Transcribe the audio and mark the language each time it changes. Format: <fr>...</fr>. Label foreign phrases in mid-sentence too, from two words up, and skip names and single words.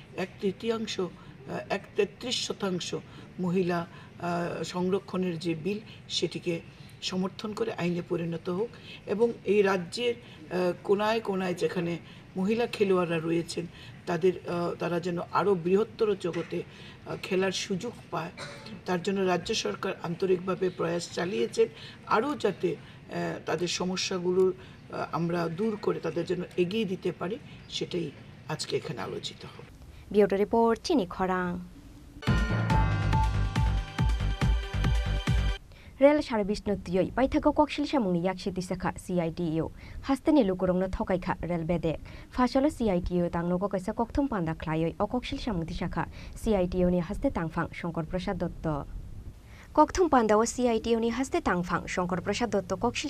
<bn>1/33 মহিলা সংরক্ষণের যে বিল সেটিকে সমর্থন করে আইনে পরিণত হোক এবং এই রাজ্যের কোনায় কোনায় যেখানে মহিলা খেলোয়াড়রা রয়েছেন তারা যেন আরও বৃহত্তর জগতে খেলার সুযোগ পায়, তার জন্য রাজ্য সরকার আন্তরিকভাবে প্রয়াস চালিয়েছেন। আরও যাতে তাদের সমস্যাগুলো আমরা দূর করে তাদের জন্য এগিয়ে দিতে পারি, সেটাই আজকে এখানে আলোচিত হবে।</bn> <en>bureau report</en> <trp>চিনি খরাং।</trp> <en>rail service</en> <trp>नोतियै बायथाखौ कक्सिल सामुंनि याकसिति साखा CITO हास्तेनि लुकुरंनो थकाइखा रेल बेदेक फासलो CITO तांगनोको कैसा कक्थुम पान्दा ख्लायै अकक्सिल सामुंति साखा CITO नि हास्ते तांफां शंकर प्रसाद दत्त कक्थुम पान्दाव CITO नि हास्ते तांफां शंकर प्रसाद दत्त कक्सिल</trp>